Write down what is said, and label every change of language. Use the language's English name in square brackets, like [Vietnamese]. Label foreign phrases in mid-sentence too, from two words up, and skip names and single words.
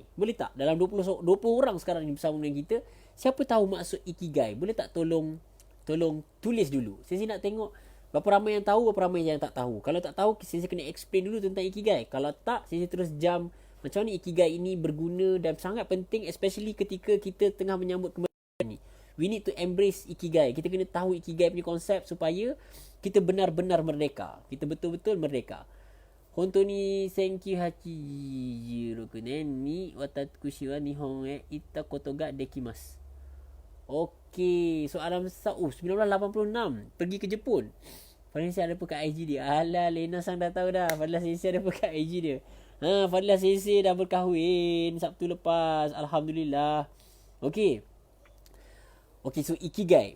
[Malay] Boleh tak dalam 20 orang sekarang ni bersama dengan kita, siapa tahu maksud Ikigai? Boleh tak tolong tulis dulu. Sensei nak tengok berapa ramai yang tahu, berapa ramai yang tak tahu. Kalau tak tahu, Sensei kena explain dulu tentang Ikigai. Kalau tak, Sensei terus jam macam mana Ikigai ini berguna dan sangat penting, especially ketika kita tengah menyambut kemerdekaan ni. [English] we need to embrace Ikigai. [Malay] Kita kena tahu Ikigai punya konsep supaya kita benar-benar merdeka. Kita betul-betul merdeka. [Japanese] 本当に千九百八十六年に私は日本へ行ったことができます. [Malay] Okey, soalan besar. 1986 pergi ke Jepun. Fadlah Sensei ada apa kat IG dia? Alah, Lena sang dah tahu dah. Fadlah Sensei ada apa kat IG dia? Fadlah Sensei dah berkahwin Sabtu lepas. Alhamdulillah. Okey. Okey, so Ikigai.